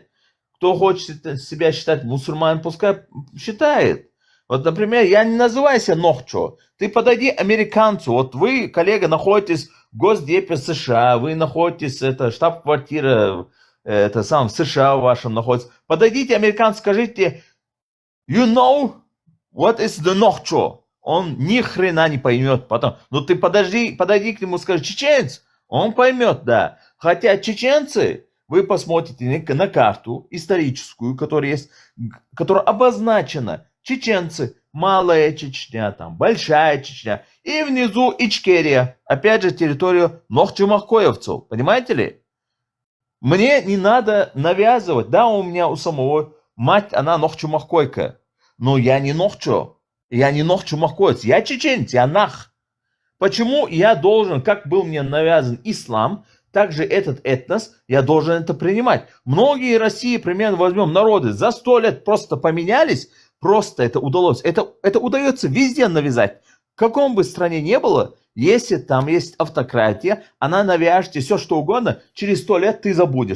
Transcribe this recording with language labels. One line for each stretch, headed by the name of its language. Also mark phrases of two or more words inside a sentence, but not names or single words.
Russian: Кто хочет себя считать мусульманином, пускай считает. Вот, например, я не называю себя Нохчо. Ты подойди американцу. Вот вы, коллега, находитесь в Госдепе США, вы находитесь, это штаб-квартира, это сам в США вашем находится. Подойдите американцу, скажите,
English: you know what is the Нохчо?
Russian: Он ни хрена не поймет потом. Ну ты подойди к нему, скажи, чеченец, он поймет, да. Хотя чеченцы, вы посмотрите на карту историческую, которая есть, которая обозначена. Чеченцы, Малая Чечня, там, Большая Чечня. И внизу Ичкерия. Опять же, территорию нохчо-махкоевцев. Понимаете ли? Мне не надо навязывать. Да, у меня у самого мать, она нохчо-махкойка. Но я не Нохчо. Я не нохчо-махкоевец. Я чеченец, я нах. Почему я должен, как был мне навязан ислам, также этот этнос, я должен это принимать. Многие России, примерно возьмем народы, за 100 лет просто поменялись. Просто это удалось. Это удается везде навязать. В каком бы стране не было, если там есть автократия, она навяжет тебе все что угодно, через 100 лет ты забудешь.